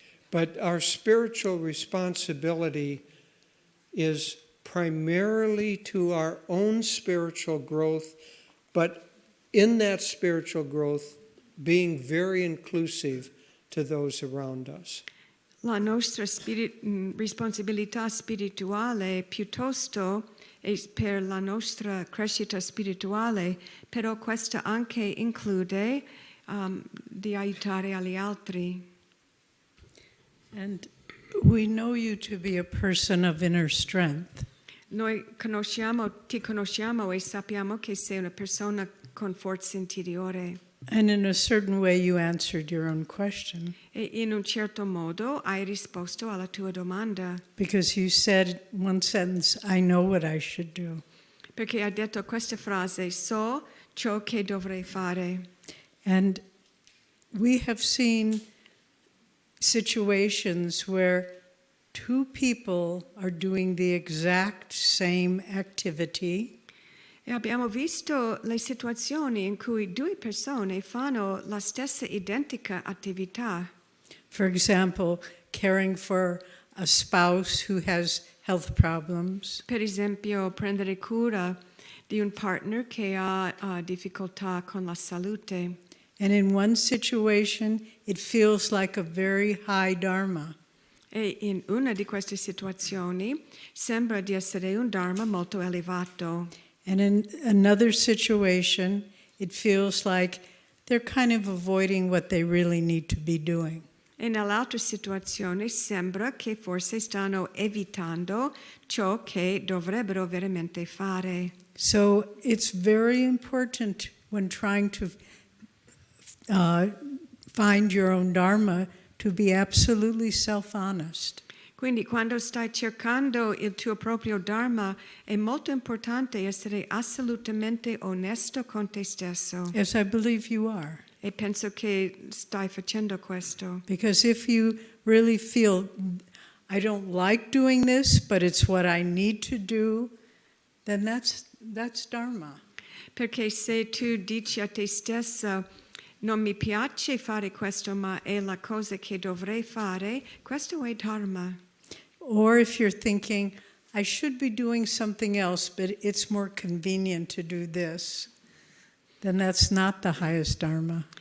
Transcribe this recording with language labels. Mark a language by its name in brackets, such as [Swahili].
[English] But our spiritual responsibility is primarily to our own spiritual growth, but in that spiritual growth, being very inclusive to those around us. [Italian] La nostra responsabilità spirituale piuttosto è per la nostra crescita spirituale, però questa anche include di aiutare agli altri. [English] And we know you to be a person of inner strength. [Italian] Noi ti conosciamo e sappiamo che sei una persona con forza interiore. [English] And in a certain way, you answered your own question. [Italian] E in un certo modo hai risposto alla tua domanda. [English] Because you said one sentence, I know what I should do. [Italian] Perché hai detto questa frase: so ciò che dovrei fare. [English] And we have seen situations where two people are doing the exact same activity. [Italian] E abbiamo visto le situazioni in cui due persone fanno la stessa identica attività. [English] For example, caring for a spouse who has health problems. [Italian] Per esempio, prendere cura di un partner che ha difficoltà con la salute. [English] And in one situation, it feels like a very high dharma. [Italian] E in una di queste situazioni sembra di essere un dharma molto elevato. [English] And in another situation, it feels like they're kind of avoiding what they really need to be doing. [Italian] E nell'altra situazione sembra che forse stanno evitando ciò che dovrebbero veramente fare. [English] So it's very important when trying to find your own dharma to be absolutely self-honest. [Italian] Quindi quando stai cercando il tuo proprio dharma è molto importante essere assolutamente onesto con te stesso. [English] As I believe you are. [Italian] E penso che stai facendo questo. [English] Because if you really feel, I don't like doing this, but it's what I need to do, then that's dharma. [Italian] Perché se tu dici a te stessa non mi piace fare questo, ma è la cosa che dovrei fare, questo è dharma. [English] Or if you're thinking, I should be doing something else, but it's more convenient to do this, then that's not the highest dharma.